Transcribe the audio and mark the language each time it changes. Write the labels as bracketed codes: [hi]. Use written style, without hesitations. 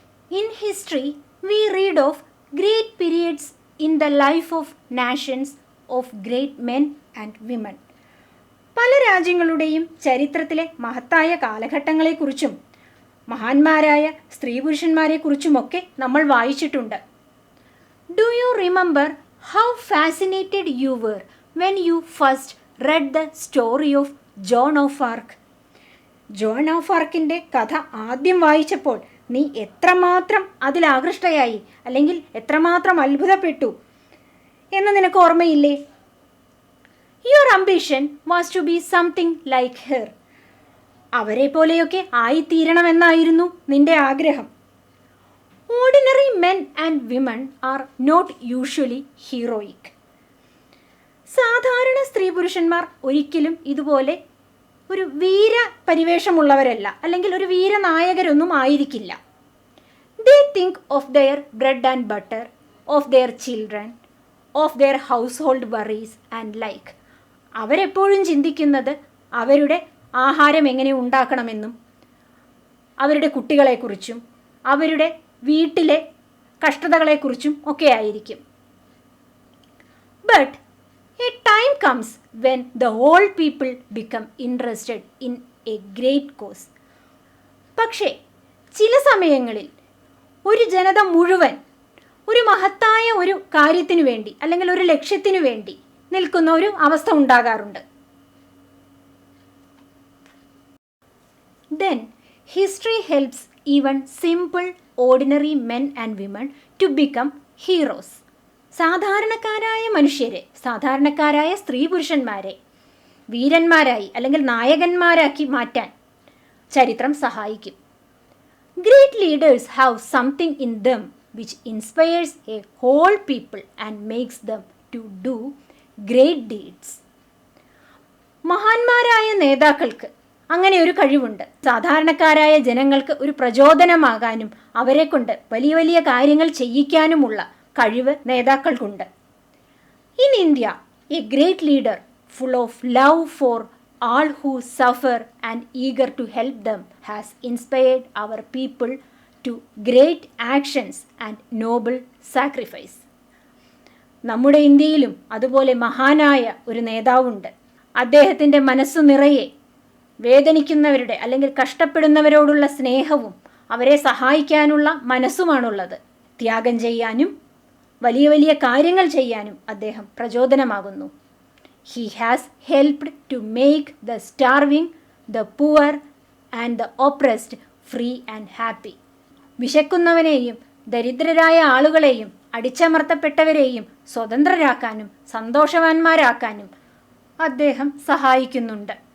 [en] In history, we read of great periods in the life of nations, of great men and women. [ml] പല രാജ്യങ്ങളുടെയും ചരിത്രത്തിലെ മഹത്തായ കാലഘട്ടങ്ങളെക്കുറിച്ചും മഹാന്മാരായ സ്ത്രീ പുരുഷന്മാരെക്കുറിച്ചുമൊക്കെ നമ്മൾ വായിച്ചിട്ടുണ്ട്. [en] Do you remember how fascinated you were when you first read the story of Joan of Arc? [ml] John of ആർക്കിൻ്റെ കഥ ആദ്യം വായിച്ചപ്പോൾ നീ എത്രമാത്രം അതിൽ ആകൃഷ്ടയായി അല്ലെങ്കിൽ എത്രമാത്രം അത്ഭുതപ്പെട്ടു എന്ന് നിനക്ക് ഓർമ്മയില്ലേ? [en] Your ambition was to be something like her. [ml] അവരെ പോലെയൊക്കെ ആയിത്തീരണമെന്നായിരുന്നു നിന്റെ ആഗ്രഹം. [en] Ordinary men and women are not usually heroic. [ml] സാധാരണ സ്ത്രീ പുരുഷന്മാർ ഒരിക്കലും ഇതുപോലെ ഒരു വീര പരിവേഷമുള്ളവരല്ല, അല്ലെങ്കിൽ ഒരു വീരനായകരൊന്നും ആയിരിക്കില്ല. [en] They think of their bread and butter, of their children, of their household worries and like. [ml] അവരെപ്പോഴും ചിന്തിക്കുന്നത് അവരുടെ ആഹാരം എങ്ങനെ ഉണ്ടാക്കണമെന്നും അവരുടെ കുട്ടികളെക്കുറിച്ചും അവരുടെ വീട്ടിലെ കഷ്ടതകളെക്കുറിച്ചും ഒക്കെ ആയിരിക്കും. [en] But a time comes when the whole people become interested in a great cause. [ml] പക്ഷേ ചില സമയങ്ങളിൽ ഒരു ജനത മുഴുവൻ ഒരു മഹത്തായ ഒരു കാര്യത്തിനു വേണ്ടി അല്ലെങ്കിൽ ഒരു ലക്ഷ്യത്തിനു വേണ്ടി നിൽക്കുന്ന ഒരു അവസ്ഥ ഉണ്ടാകാറുണ്ട്. [en] Then history helps even simple ordinary men and women to become heroes. [ml] സാധാരണക്കാരായ മനുഷ്യരെ, സാധാരണക്കാരായ സ്ത്രീ പുരുഷന്മാരെ വീരന്മാരായി അല്ലെങ്കിൽ നായകന്മാരാക്കി മാറ്റാൻ ചരിത്രം സഹായിക്കും. [en] Great leaders have something in them which inspires a whole people and makes them to do great deeds. [ml] മഹാന്മാരായ നേതാക്കൾക്ക് അങ്ങനെ ഒരു കഴിവുണ്ട്. സാധാരണക്കാരായ ജനങ്ങൾക്ക് ഒരു പ്രചോദനമാകാനും അവരെ കൊണ്ട് വലിയ വലിയ കാര്യങ്ങൾ ചെയ്യിക്കാനുമുള്ള കഴിവ് നേതാക്കൾക്കുണ്ട്. [en] In India, a great leader full of love for all who suffer and eager to help them has inspired our people to great actions and noble sacrifice. [ml] നമ്മുടെ ഇന്ത്യയിലും അതുപോലെ മഹാനായ ഒരു നേതാവുണ്ട്. അദ്ദേഹത്തിൻ്റെ മനസ്സു നിറയെ വേദനിക്കുന്നവരുടെ അല്ലെങ്കിൽ കഷ്ടപ്പെടുന്നവരോടുള്ള സ്നേഹവും അവരെ സഹായിക്കാനുള്ള മനസ്സുമാണുള്ളത്. ത്യാഗം ചെയ്യാനും വലിയ വലിയ കാര്യങ്ങൾ ചെയ്യാനും അദ്ദേഹം പ്രചോദനമാകുന്നു. [en] He has helped to make the starving, the poor and the oppressed free and happy. [ml] വിശക്കുന്നവനെയും ദരിദ്രരായ ആളുകളെയും അടിച്ചമർത്തപ്പെട്ടവരെയും സ്വതന്ത്രരാക്കാനും സന്തോഷവാന്മാരാക്കാനും അദ്ദേഹം സഹായിക്കുന്നുണ്ട്.